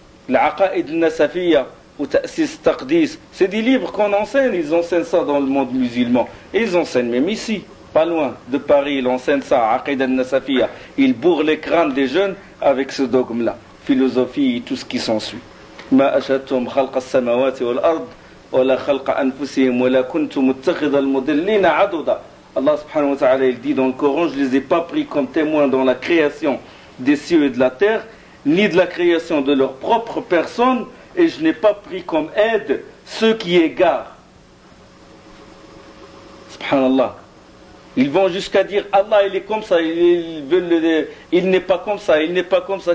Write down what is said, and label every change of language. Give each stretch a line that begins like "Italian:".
French: L'aqaïd al-nasafiyya ou ta'sis taqdis, c'est des livres qu'on enseigne, ils enseignent ça dans le monde musulman. Et ils enseignent même ici, pas loin de Paris, ils enseignent ça, aqaïd al-nasafiyya. Ils bourrent les crânes des jeunes avec ce dogme-là, philosophie et tout ce qui s'ensuit.
Arabic: ما أشهدتم خلق السماوات والأرض ولا خلق أنفسهم ولا كنت متخذ المضلين عضدا.
French: Allah subhanahu wa ta'ala il dit dans le Coran, je ne les ai pas pris comme témoins dans la création des cieux et de la terre, ni de la création de leur propre personne, et je n'ai pas pris comme aide ceux qui égarent. Subhanallah. Ils vont jusqu'à dire Allah il est comme ça, il n'est pas comme ça, il n'est pas comme ça.